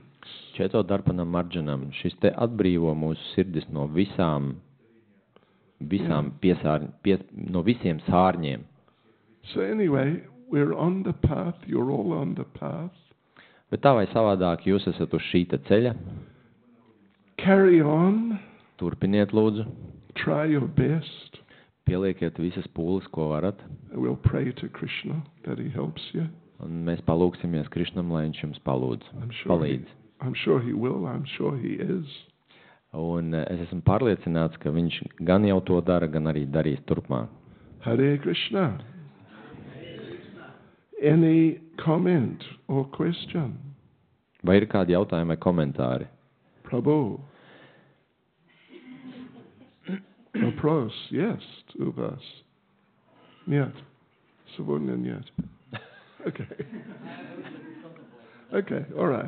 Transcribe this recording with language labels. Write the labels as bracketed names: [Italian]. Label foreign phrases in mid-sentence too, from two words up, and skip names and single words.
[Sanskrit] Četo darpanam marjanam, [Latvian] šis te atbrīvo mūsu sirdis no visiem sārņiem. [English] So anyway, we're on the path, you're all on the path. [Latvian] Bet tā vai savādāk jūs esat uz šī te ceļa. [English] Carry on. [Latvian] Turpiniet lūdzu. [English] Try your best. [Latvian] Pielieciet visas pūles, ko varat. [English] We'll pray to Krishna that he helps you. [Latvian] Un mēs palūksimies Krišnam, lai viņš jums palīdz. [English] I'm sure he will. I'm sure he is. [Latvian] Un es esmu pārliecināts, ka viņš gan jau to dara, gan arī darīs turpmāk. [Sanskrit] Hare Krishna. [English] Any comment or question? [Latvian] Vai ir kādi jautājumi vai komentāri? [Russian] Prabhu. Вопрос есть у вас? Нет. Сегодня нет. [English] Okay. Okay, all right.